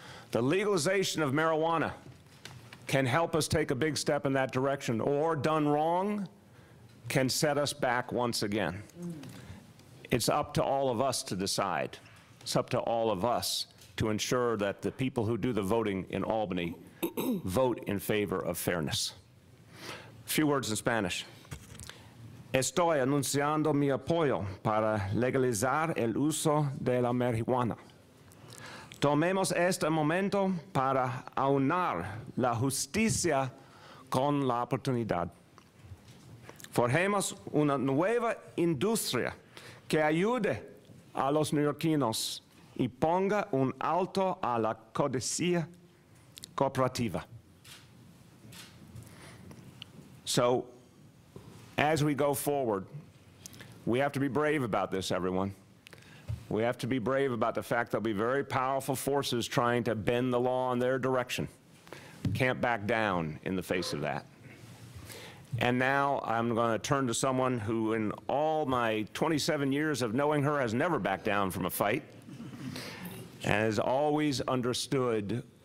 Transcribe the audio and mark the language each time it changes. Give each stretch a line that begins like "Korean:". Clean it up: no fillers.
English: The legalization of marijuana can help us take a big step in that direction, or done wrong, can set us back once again. It's up to all of us to decide. It's up to all of us to ensure that the people who do the voting in Albany vote in favor of fairness. A few words in Spanish.
Spanish: Estoy anunciando mi apoyo para legalizar el uso de la marihuana. Tomemos este momento para aunar la justicia con la oportunidad. Forjemos una nueva industria que ayude a los neoyorquinos y ponga un alto a la codicia cooperativa.
English: So, as we go forward, we have to be brave about this, everyone. We have to be brave about the fact there'll be very powerful forces trying to bend the law in their direction. We can't back down in the face of that. And now I'm going to turn to someone who, in all my 27 years of knowing her, has never backed down from a fight and has always understood